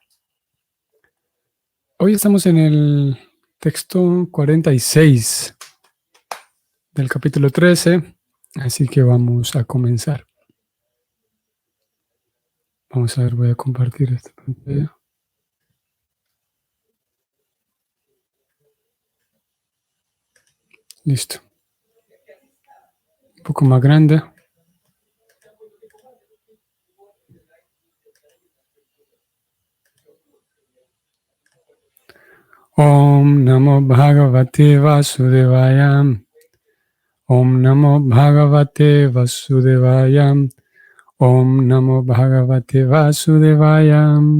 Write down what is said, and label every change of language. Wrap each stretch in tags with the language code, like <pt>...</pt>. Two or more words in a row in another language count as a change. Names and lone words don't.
<es>Hoy estamos en el texto 46 del capítulo 13, así que vamos a comenzar. Vamos a ver, voy a compartir esta pantalla. Listo. Un poco más grande.</es> <sa>Om Namo Bhagavate Vasudevaya. Om Namo Bhagavate Vasudevaya. Om Namo Bhagavate Vasudevaya.</sa>